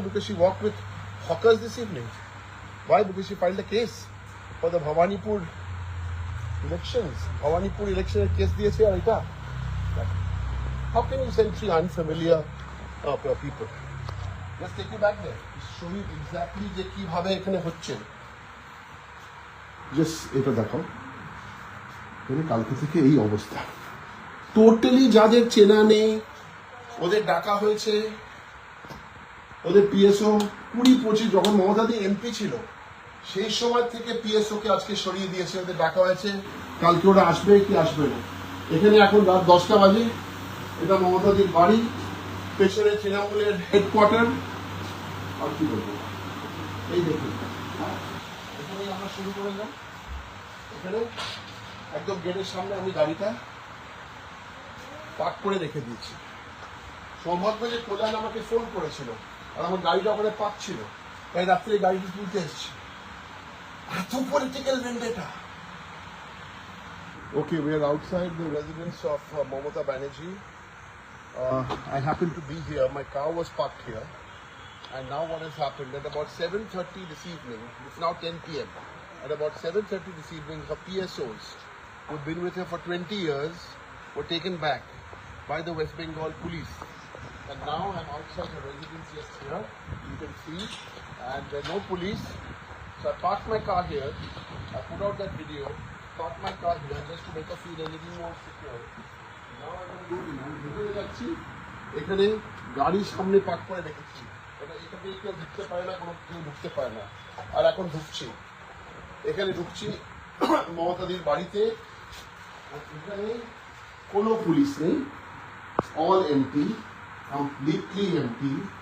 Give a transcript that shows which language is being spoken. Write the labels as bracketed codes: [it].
[en] Because she walked with hawkers this evening. Why? Because she filed a case for the Bhawanipur elections. Bhawanipur election case [bn] diyece ar eta. [en] How can you send 3 unfamiliar people? Just take you back there. Show you exactly [bn] যে কিভাবে এখানে হচ্ছে। Just এটা দেখো। এখানে কালকে থেকে এই অবস্থা। টোটালি যাদের চেনা নেই, ওদের ডাকা হয়েছে, ওদের পিএসও 20-25 যখন মমতা দি এমপি ছিল সেই সময় থেকে পিএসও কে আজকে সরিয়ে দিয়েছে, ওদের ডাকা হয়েছে, কালকে ওরা আসবে কি আসবে না। এখানে এখন রাত 10টা বাজে, এটা মমতা দির বাড়ি, পেছনে তৃণমূলের হেডকোয়ার্টার। আর কি বলবো, এই দেখুন এখানে আমরা শুরু করে যাই। এখানে একদম গেটের সামনে আমি গাড়িটা পার্ক করে রেখে দিয়েছি। সৌভাগ্য যে কল্যাণ আমাকে ফোন করেছিল আর আমার গাড়িটা ওখানে পার্ক ছিল, তাই রাত্রে গাড়িটি তুলতে এসেছি। এত political vendetta. [en] Okay, we are outside the residence of Mamata Banerjee. I happen to be here. My car was parked here. And now what has happened, at about 7:30 this evening, it's now 10 p.m. At about 7:30 this evening, her PSOs, who've been with her for 20 years, were taken back by the West Bengal police. And now I'm outside her residence just here, you can see, and there are no police. So I parked my car here, I put out that video, parked my car here just to make her feel a little more secure. Now I'm going to go in, [bn] ভিতরে যাচ্ছি, এখানে গাড়ির সামনে park করে রেখেছি। এখানে কেউ ঢুকতে পারে না, কোনো কেউ ঢুকতে পারে না। আর এখন ঢুকছি, এখানে ঢুকছি মমতাদির বাড়িতে, এখানে কোনো পুলিশ নেই, [en] all empty, completely empty.